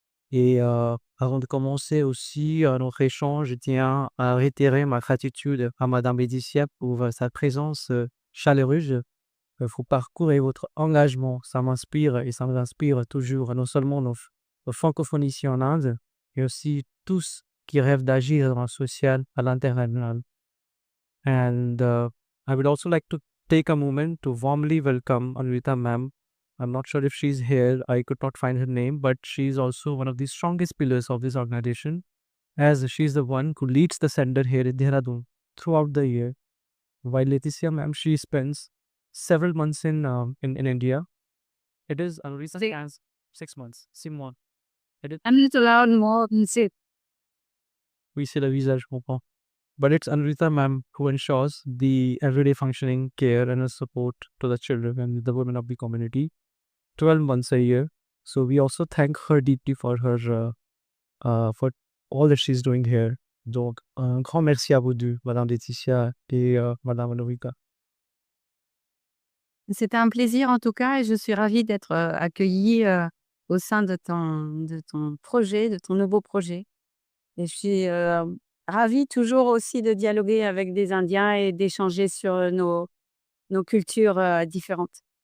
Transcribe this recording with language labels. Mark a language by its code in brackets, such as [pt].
[fr] Et avant de commencer aussi notre échange, je tiens à réitérer ma gratitude à Madame Laetitia pour sa présence chaleureuse. Vos parcours et votre engagement, ça m'inspire et ça nous inspire toujours, non seulement nos francophones ici en Inde, mais aussi tous qui rêvent d'agir dans le social à l'international. [en] And I would also like to take a moment to warmly welcome Anvita ma'am. I'm not sure if she's here. I could not find her name, but she's also one of the strongest pillars of this organization, as she's the one who leads the center here in Dehradun throughout the year. While Leticia ma'am, she spends several months in India. It is Anvita as 6 months. Simon. It is, I'm not allowed more than six. [fr] oui, c'est le visage, je comprends. [en] But it's Anvita ma'am who ensures the everyday functioning care and support to the children and the women of the community 12 months a year. So we also thank her deeply for all that she's doing here. [fr] Donc, un grand merci à vous deux, Madame Laetitia et Madame Anvita. C'était un plaisir en tout cas et je suis ravie d'être accueillie au sein de ton projet, de ton nouveau projet. Et je suis ravie toujours aussi de dialoguer avec des Indiens et d'échanger sur nos cultures différentes.